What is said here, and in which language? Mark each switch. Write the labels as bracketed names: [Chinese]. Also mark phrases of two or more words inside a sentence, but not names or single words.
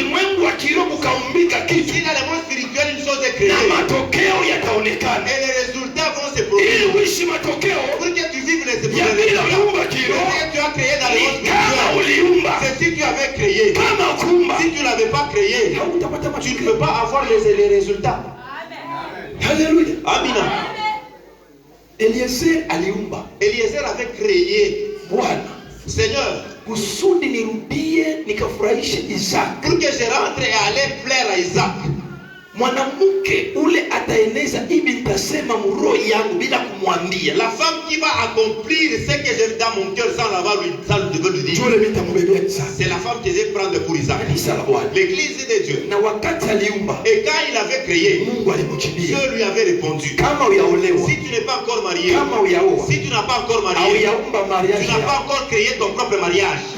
[French] Si dans le monde spirituel une chose est créée et les résultats vont se produire, pour que tu vives les résultats que tu as créé dans le monde spirituel, c'est si tu avais créé. Si tu ne l'avais pas créé, tu ne peux pas avoir les résultats. Alléluia. Amen. [Swahili] Eliezer aliumba. [French] Eliezer avait créé. [Swahili] Bwana, [French] Seigneur, [Swahili] kusudi nirudie nikafurahishe Isaac. [French] Pour que je rentre et aller plaire à Isaac. [Swahili] Mwanamke ule ataeneza hivi nitasema mroho yangu bila kumwambia. [French] La femme qui va accomplir ce que j'ai dans mon cœur sans l'avoir lui dire. C'est la femme que je vais prendre pour Isaac. L'église de Dieu. Et quand il avait créé, Dieu lui avait répondu. Si tu n'es pas encore marié, si tu n'as pas encore marié, tu n'as pas encore créé ton propre mariage.